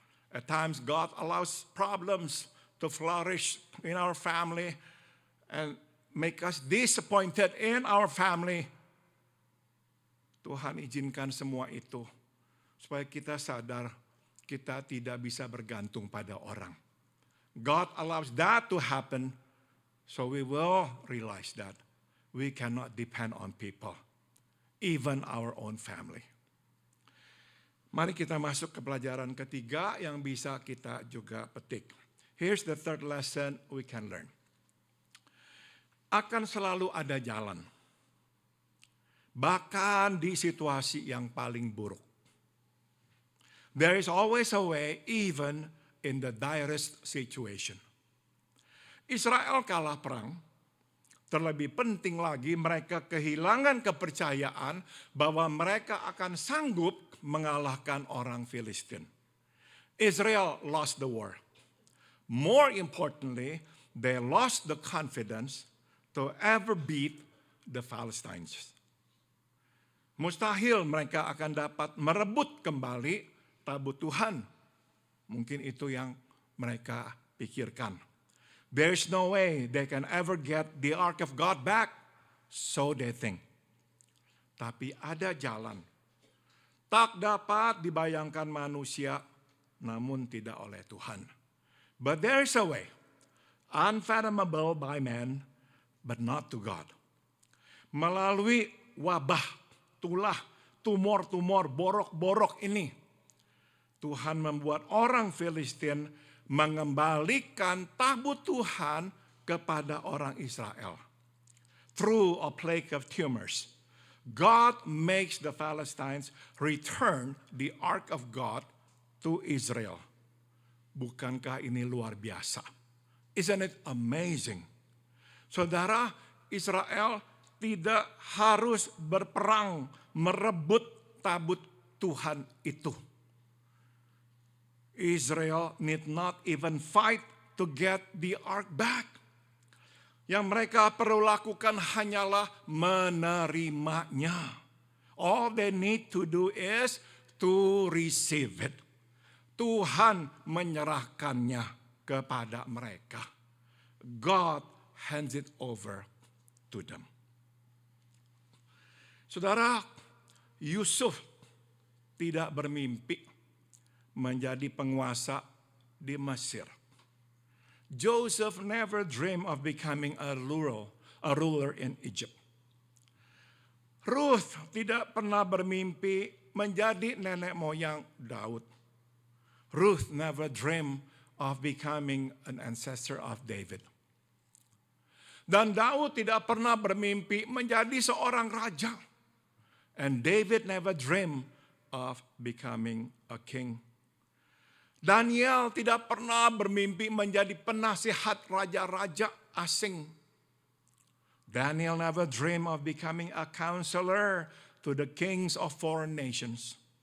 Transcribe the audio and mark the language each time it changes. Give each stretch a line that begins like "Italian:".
English: At times God allows problems to flourish in our family and make us disappointed in our family.
Indonesian: Tuhan izinkan semua itu supaya kita sadar kita tidak bisa bergantung pada orang.
English: God allows that to happen so we will realize that we cannot depend on people, even our own family.
Indonesian: Mari kita masuk ke pelajaran ketiga yang bisa kita juga petik.
English: Here's the third lesson we can learn.
Indonesian: Akan selalu ada jalan. Bahkan di situasi yang paling buruk.
English: There is always a way even in the direst situation.
Indonesian: Israel kalah perang. Terlebih penting lagi mereka kehilangan kepercayaan bahwa mereka akan sanggup mengalahkan orang Filistin.
English: Israel lost the war. More importantly, they lost the confidence to ever beat the Palestinians.
Indonesian: Mustahil mereka akan dapat merebut kembali tabut Tuhan. Mungkin itu yang mereka pikirkan.
English: There's no way they can ever get the ark of God back. So they think.
Indonesian: Tapi ada jalan. Tak dapat dibayangkan manusia namun tidak oleh Tuhan.
English: But there's a way, unfathomable by man, but not to God.
Indonesian: Melalui wabah, tulah, tumor-tumor, borok-borok ini, Tuhan membuat orang Filistin mengembalikan tabut Tuhan kepada orang Israel.
English: Through a plague of tumors, God makes the Philistines return the ark of God to Israel.
Indonesian: Bukankah ini luar biasa?
English: Isn't it amazing?
Indonesian: Saudara, Israel tidak harus berperang merebut tabut Tuhan itu.
English: Israel need not even fight to get the ark back.
Indonesian: Yang mereka perlu lakukan hanyalah menerimanya.
English: All they need to do is to receive it.
Indonesian: Tuhan menyerahkannya kepada mereka.
English: God hands it over to them.
Indonesian: Saudara, Yusuf tidak bermimpi menjadi penguasa di Mesir.
English: Joseph never dreamed of becoming a ruler in Egypt.
Indonesian: Ruth tidak pernah bermimpi menjadi nenek moyang Daud.
English: Ruth never dreamed of becoming an ancestor of David.
Indonesian: Dan Daud tidak pernah bermimpi menjadi seorang raja.
English: And David never dreamed of becoming a king.
Indonesian: Daniel tidak pernah bermimpi menjadi penasihat raja-raja asing.
English: Daniel never dreamed of becoming a counselor to the kings of foreign nations.